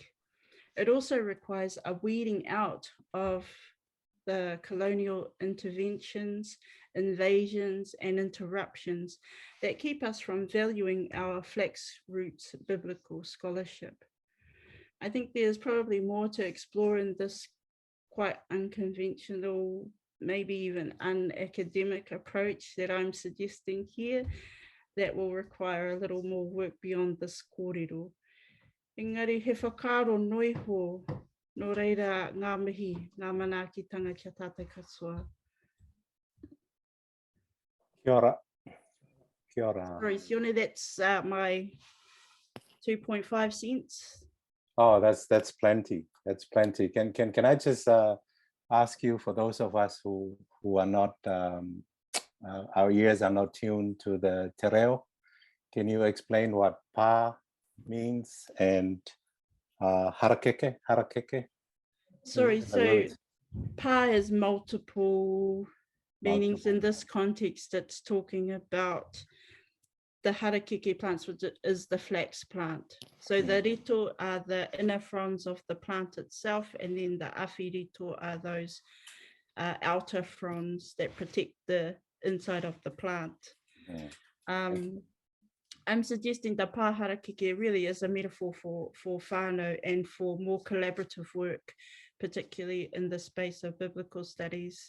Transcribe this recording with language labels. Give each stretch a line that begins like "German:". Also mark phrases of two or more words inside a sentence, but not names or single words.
English: It also requires a weeding out of the colonial interventions invasions, and interruptions that keep us from valuing our flex roots biblical scholarship. I think there's probably more to explore in this quite unconventional, maybe even unacademic approach that I'm suggesting here that will require a little more work beyond this kōrero.
Māori: Engari, he whakaaro noi ho, no reira ngā mihi, ngā manaakitanga kia tātai katoa. Kia ora. Kia ora.
English: Sorry, Sione, that's my 2.5 cents. Oh, that's plenty. That's plenty. Can I just ask you, for those of us who are not, our ears are not tuned to the
Māori: te reo,
English: can you explain what pa means and harakeke? Sorry, so pa has multiple meanings. In this context. It's talking about the harakeke plants, which is the flax plant. So the rito are the inner fronds of the plant itself, and then the
Māori: awhi rito
English: are those outer fronds that protect the inside of the plant. I'm suggesting the
Māori: pa harakeke
English: really is a metaphor for whānau and for more collaborative work, particularly in the space of biblical studies.